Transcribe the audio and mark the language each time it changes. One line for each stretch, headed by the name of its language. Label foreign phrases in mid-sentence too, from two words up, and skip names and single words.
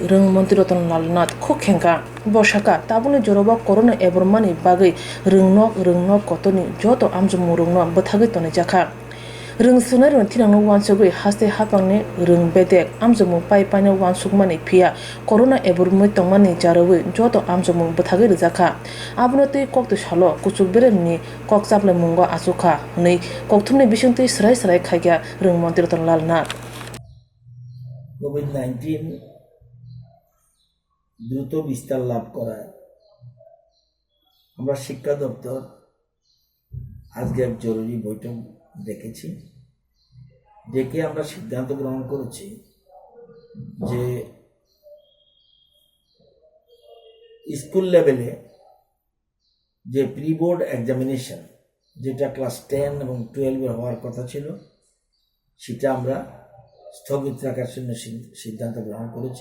Kok Borok: Rwng Montri Ratanlal Nath Khuk khengkha boshaka tabuni joroba corona ebormani bagui Rwng kotoni joto amjumu Rwng Bwthakri tonejaka Rwng sunai rwng tinangno wansugui haste hapangni Rwng Bwthak amjumu paipani wansugmani phia corona ebormui tongmani jaroi joto amjumu Bwthakri rijaka abonoti kokto salo kuchuk beremni kokchaple mungo achukha nei kokthumni bisungtui srai khaigya Rwng Montri Ratanlal Nath
Bangla: কোভিড-19 দ্রুত বিস্তার লাভ করায় আমরা শিক্ষা দপ্তর আজকে এক জরুরি বৈঠক ডেকেছি। ডেকে আমরা সিদ্ধান্ত গ্রহণ করেছি যে স্কুল লেভেলে যে প্রি বোর্ড এক্সামিনেশন যেটা ক্লাস 10 এবং 12 হওয়ার কথা ছিল সেটা আমরা স্থগিত রাখার জন্য সিদ্ধান্ত গ্রহণ করেছি।